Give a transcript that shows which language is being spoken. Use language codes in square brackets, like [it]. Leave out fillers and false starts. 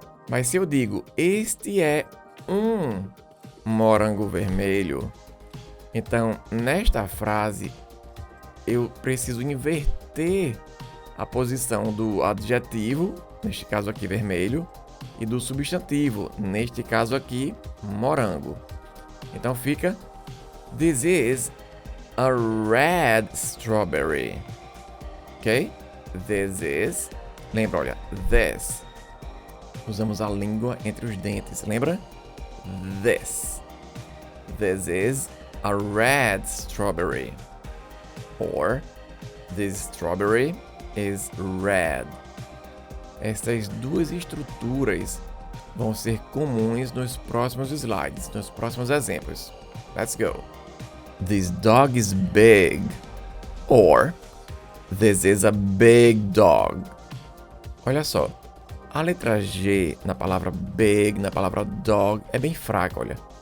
[pt] Mas se eu digo, este é um morango vermelho, então nesta frase eu preciso inverter a posição do adjetivo, neste caso aqui vermelho, e do substantivo, neste caso aqui morango. Então fica [en] this is a red strawberry. Ok? This is. [pt] Lembra, olha, this. Usamos a língua entre os dentes, lembra? [en] This. This is a red strawberry. Or, this strawberry is red. [pt] Estas duas estruturas vão ser comuns nos próximos slides, nos próximos exemplos. [en] Let's go. This dog is big. Or, this is a big dog. [pt] Olha só, a letra G na palavra big, na palavra dog, é bem fraca, olha.